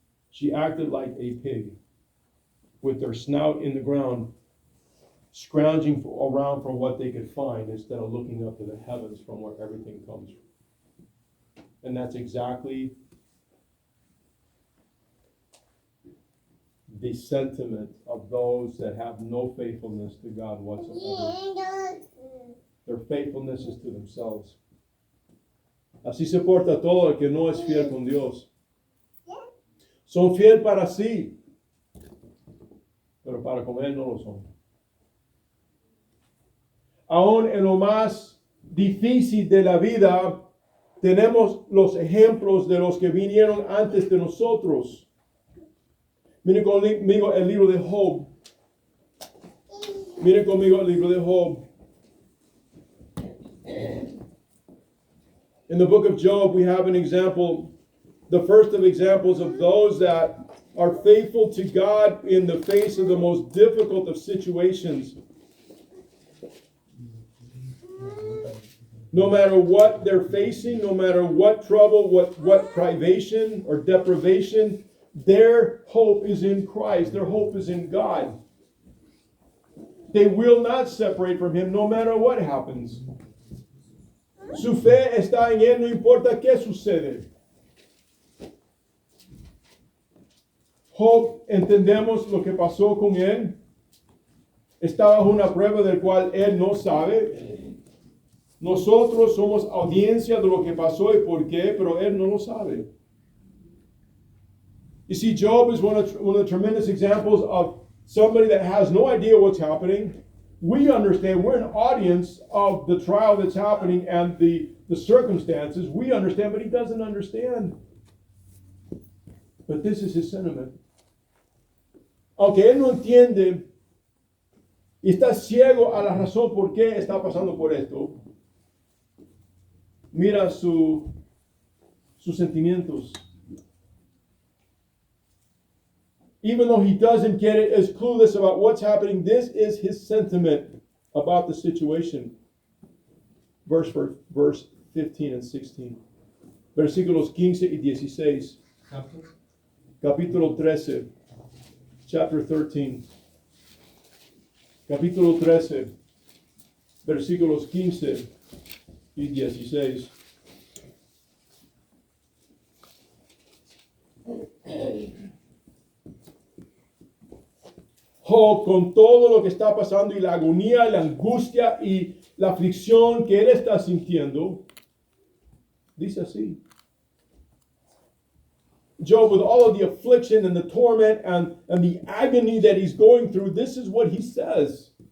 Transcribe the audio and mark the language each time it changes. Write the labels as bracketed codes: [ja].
[en] She acted like a pig with their snout in the ground, scrounging around for what they could find instead of looking up to the heavens from where everything comes from. And that's exactly the sentiment of those that have no faithfulness to God whatsoever. Their faithfulness is to themselves. [es] Así se porta todo el que no es fiel con Dios. Son fiel para sí, pero para con Él no lo son. Aún en lo más difícil de la vida, tenemos los ejemplos de los que vinieron antes de nosotros. Miren conmigo el libro de Job. Miren conmigo el libro de Job. [en] In the book of Job, we have an example, the first of examples of those that are faithful to God in the face of the most difficult of situations. No matter what they're facing, no matter what trouble, what privation or deprivation, their hope is in Christ. Their hope is in God. They will not separate from him no matter what happens. [es] Su fe está en él, no importa qué sucede. Job, entendemos lo que pasó con él. Está bajo una prueba del cual él no sabe. Nosotros somos audiencia de lo que pasó y por qué, pero él no lo sabe. [en] You see, Job is one of the tremendous examples of somebody that has no idea what's happening. We understand, we're an audience of the trial that's happening and the circumstances. We understand, but he doesn't understand. But this is his sentiment. [es] Aunque él no entiende y está ciego a la razón por qué está pasando por esto, mira sus sentimientos. [en] Even though he doesn't get it, is clueless about what's happening, this is his sentiment about the situation. Verse 15 and 16. [es] Versículos 15 y 16. Capítulo 13. [en] Chapter 13. [es] Capítulo 13. Versículos 15 y 16. Job, con todo lo que está pasando y la agonía, la angustia y la aflicción que él está sintiendo, dice así. [en] Job, with all of the affliction and the torment and the agony that he's going through, this is what he says.